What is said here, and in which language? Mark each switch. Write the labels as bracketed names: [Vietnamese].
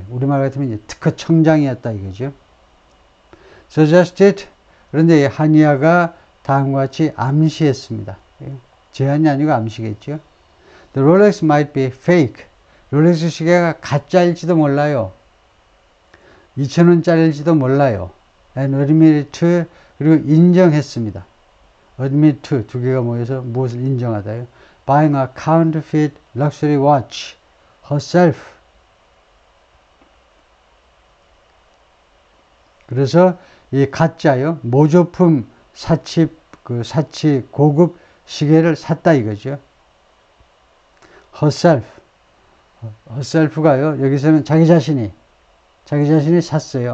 [Korean] 우리말 같으면 이제 특허청장이었다 이거죠. suggested, 그런데 하니아가 다음과 같이 암시했습니다. 제안이 아니고 암시겠죠. [English] The Rolex might be fake. [Korean] 롤렉스 시계가 가짜일지도 몰라요. 2,000원짜리일지도 몰라요. [English] And admitted to, [Korean] 그리고 인정했습니다. [English] admit to, [Korean] 두 개가 모여서 무엇을 인정하다요. [English] Buying a counterfeit luxury watch herself. [Korean] 그래서 이 가짜요, 모조품 사치 고급 시계를 샀다 이거죠. herself가요, 여기서는 자기 자신이 샀어요.